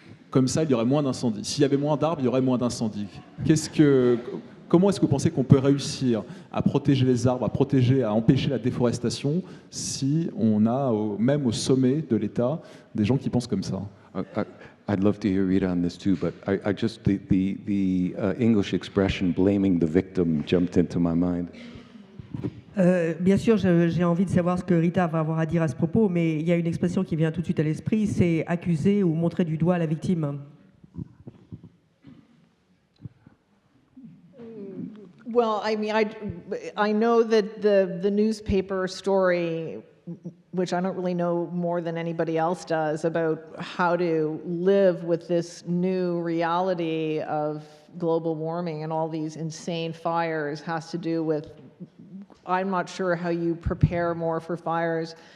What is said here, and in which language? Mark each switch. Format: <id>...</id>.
<fr>Comme ça, il y aurait moins d'incendies. S'il y avait moins d'arbres, il y aurait moins d'incendies. Comment est-ce que vous pensez qu'on peut réussir à protéger les arbres, à empêcher la déforestation, si on a, même au sommet de l'État, des gens qui pensent comme ça?</fr> <en>I'd love to hear Rita on this too, but I just the English expression "blaming the victim" jumped into my mind.</en> <fr>Bien sûr, j'ai envie de savoir ce que Rita va avoir à dire à ce propos, mais il y a une expression qui vient tout de suite à l'esprit, c'est accuser ou montrer du doigt la victime.</fr> <en>Well, I mean, I know that the newspaper story, which I don't really know more than anybody else does, about how to live with this new reality of global warming and all these insane fires, has to do with, I'm not sure how you prepare more for fires.</en>